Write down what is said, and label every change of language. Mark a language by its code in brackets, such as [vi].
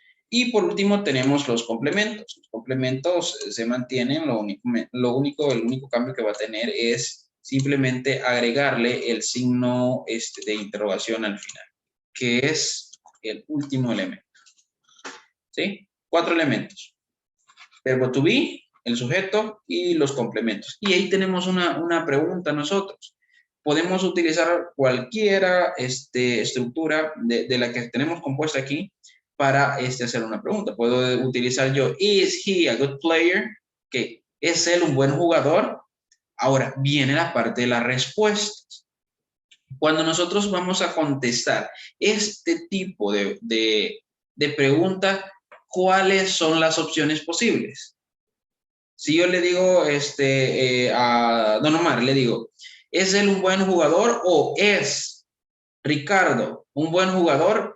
[es] Y por último tenemos los complementos. Los complementos se mantienen, el único cambio que va a tener es simplemente agregarle el signo de interrogación al final, que es el último elemento. ¿Sí? 4 elementos. Verbo to be, el sujeto y los complementos. Y ahí tenemos una pregunta nosotros. Podemos utilizar cualquiera estructura de la que tenemos compuesta aquí para hacer una pregunta. Puedo utilizar yo, [en] is he a good player? [es] Que ¿es él un buen jugador? Ahora viene la parte de las respuestas. Cuando nosotros vamos a contestar este tipo de pregunta, ¿cuáles son las opciones posibles? Si yo le digo a Don Omar, le digo, ¿es él un buen jugador o es Ricardo un buen jugador?